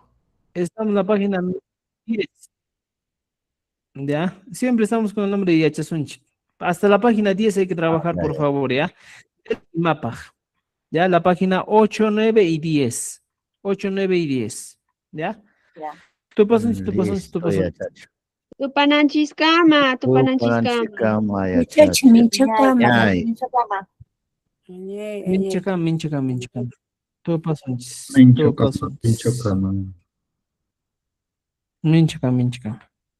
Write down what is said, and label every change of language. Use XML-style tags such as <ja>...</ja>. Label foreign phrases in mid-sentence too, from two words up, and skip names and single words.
<es>Estamos en la página 10. Ya, siempre estamos con el nombre de Yachasunchi. Hasta la página 10 hay que trabajar, Ya, por ya. favor, ¿ya? El mapa. Ya, la página 8, 9 y 10. 8, 9 y 10. ¿Ya? Ya.</es> <qu>Tu pasanchi, tu pasanchi, tu</qu> <es>Listo, ya,</es> <qu>pasanchi.</qu> <es>chacho.</es> <qu>Tupananchiskama. Tupananchikama, ya,</qu> <es>Muchacho, chacho.</es> <qu>minchakama. Ay. Minchakam, minchakam, minchakam. Tu pasanchi, tu Minchokama, pasanchi. minchokama. Minchakam, minchakam.</qu>